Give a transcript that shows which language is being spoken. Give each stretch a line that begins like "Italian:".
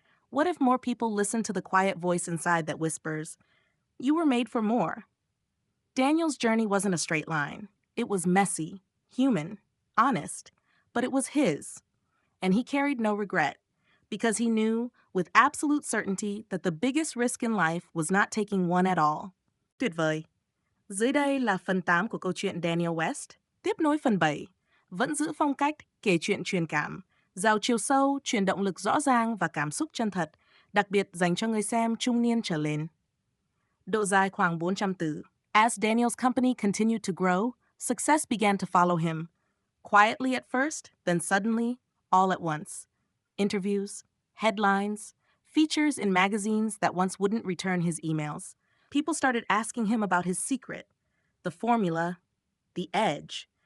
English: What if more people listened to the quiet voice inside that whispers, "You were made for more"? Daniel's journey wasn't a straight line. It was messy, human, honest, but it was his. And he carried no regret, because he knew with absolute certainty that the biggest risk in life was not taking one at all.
Vietnamese: Tuyệt vời! Dưới đây là phần 8 của câu chuyện Daniel West, tiếp nối phần 7, vẫn giữ phong cách kể chuyện truyền cảm, giàu chiều sâu, truyền động lực rõ ràng và cảm xúc chân thật, đặc biệt dành cho người xem trung niên trở lên. Độ dài khoảng 400 từ.
English: As Daniel's company continued to grow, success began to follow him. Quietly at first, then suddenly, all at once. Interviews, headlines, features in magazines that once wouldn't return his emails. People started asking him about his secret, the formula, the edge.